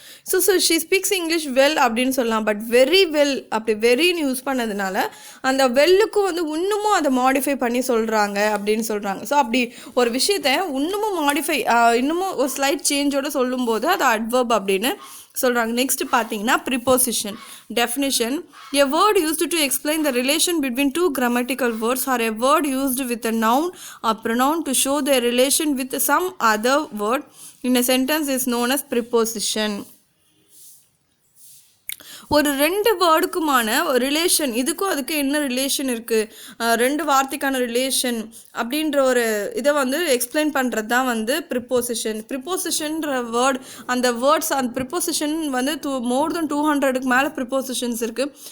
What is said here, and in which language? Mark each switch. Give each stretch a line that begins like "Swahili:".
Tamil: So
English: she speaks English well
Tamil: அப்படின்னு சொல்லலாம். But very well அப்படி வெரின்னு யூஸ் பண்ணதுனால அந்த வெல்லுக்கும் வந்து இன்னமும் அதை மாடிஃபை பண்ணி சொல்கிறாங்க அப்படின்னு சொல்கிறாங்க. ஸோ அப்படி ஒரு விஷயத்தை இன்னமும் மாடிஃபை, இன்னமும் ஒரு ஸ்லைட் சேஞ்சோடு சொல்லும்போது அது அட்வர்ப் அப்படின்னு சொல்கிறாங்க. நெக்ஸ்ட் பார்த்தீங்கன்னா preposition definition.
English: A word used to explain the relation between two grammatical words, or a word used with a noun or pronoun to show their relation with some other word in a sentence is known as preposition.
Tamil: ஒரு ரெண்டு வேர்டுக்குமான relation, இதுக்கும் அதுக்கு என்ன relation இருக்குது, ரெண்டு வார்த்தைக்கான relation அப்படின்ற ஒரு இதை வந்து எக்ஸ்பிளைன் பண்ணுறது தான் வந்து ப்ரிப்போசிஷன். ப்ரிப்போசிஷன்ற வேர்ட், அந்த வேர்ட்ஸ், அந்த ப்ரிப்போசிஷன் வந்து மோர் தென் 200க்கு மேலே ப்ரிப்போசிஷன்ஸ் இருக்குது.